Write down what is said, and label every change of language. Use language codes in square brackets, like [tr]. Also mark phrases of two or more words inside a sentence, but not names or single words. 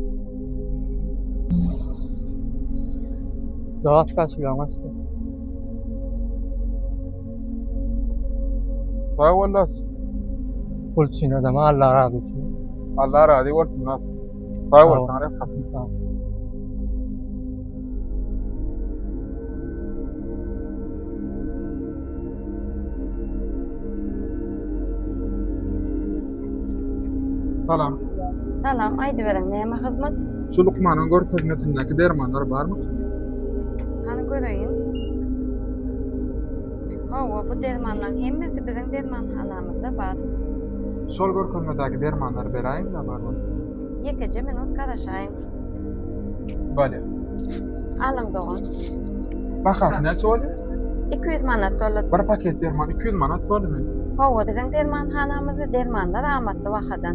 [tr] Dağıt kaçıyor aslında. Sağ olasın. Kulçin adamı Allah razı olsun. Allah razı olsun nasıl? Sağ ol. Tanrı Tamam. [tk] Salam. Salam, aýdyberiň näme hyzmat? Şu Lukman'ın görkezmesindeki dermanlar var mı? Hany göreýin. Hawa, bu dermanlaryň hemmesi biziň dermanhanamyzda bar. Şol görkezmedeki dermanlar berayım da var mı? Ýekece minut garaşaýyn. Bale. Alyň dogan. Bahasy näçe boldy? 200 manat bolat. Bir paket derman 200 manat boldy. Hawa, biziň dermanhanamyzda dermanlar amatly wakadan.